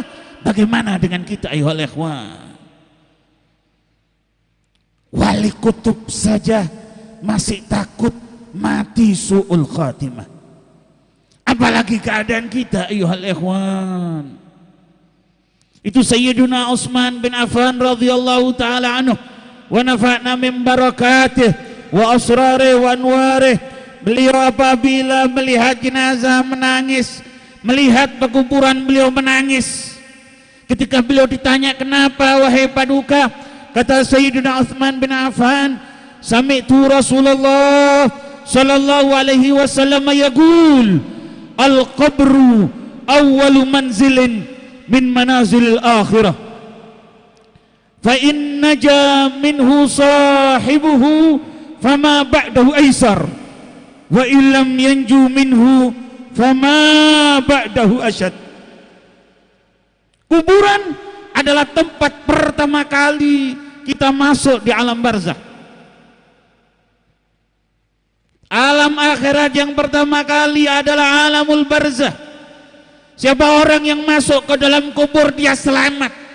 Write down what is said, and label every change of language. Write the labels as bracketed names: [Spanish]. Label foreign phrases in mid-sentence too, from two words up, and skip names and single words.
[Indonesian] Bagaimana dengan kita [Arabic] أيها الإخوان? [Indonesian] Wali kutub saja masih takut mati [Arabic] سوء الخاتمة, [Indonesian] apalagi keadaan kita [Arabic] أيها الإخوان. Itu سيدنا عثمان بن عفان رضي الله تعالى عنه ونفعنا من بركاته وأسراره وأنواره. [Indonesian] Beliau apabila melihat jenazah menangis, melihat pekuburan beliau menangis. Ketika beliau ditanya, kenapa wahai paduka? [Arabic] Kata سيدنا عثمان بن عفان سمعت رسول الله صلى الله عليه وسلم يقول القبر أول منزل من منازل الآخرة. فإن نجا منه صاحبه فما بعده أيسر وإن لم ينج منه فما بعده أشد. [Indonesian] Kuburan adalah tempat pertama kali kita masuk di alam barzakh. Alam akhirat yang pertama kali adalah [Arabic] عالم البرزخ. [Indonesian] Siapa orang yang masuk ke dalam kubur dia selamat.